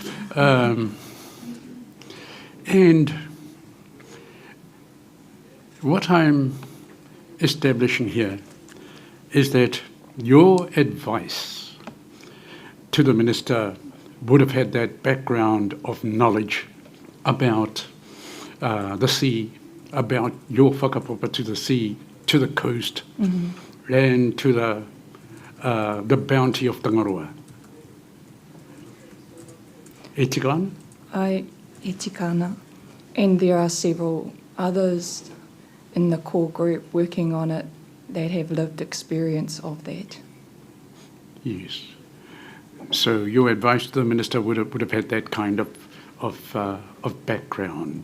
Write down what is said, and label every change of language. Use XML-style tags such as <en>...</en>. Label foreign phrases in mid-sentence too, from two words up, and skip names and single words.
<en>And what I'm establishing here is that your advice to the Minister would have had that background of knowledge about the sea, about your whakapapa to the sea, to the coast, and to the bounty of Tangaroa.</en> <mi>E tika ana? E tika ana.</mi> <en>And there are several others in the core group working on it that have lived experience of that. Yes. So your advice to the Minister would have had that kind of background.</en>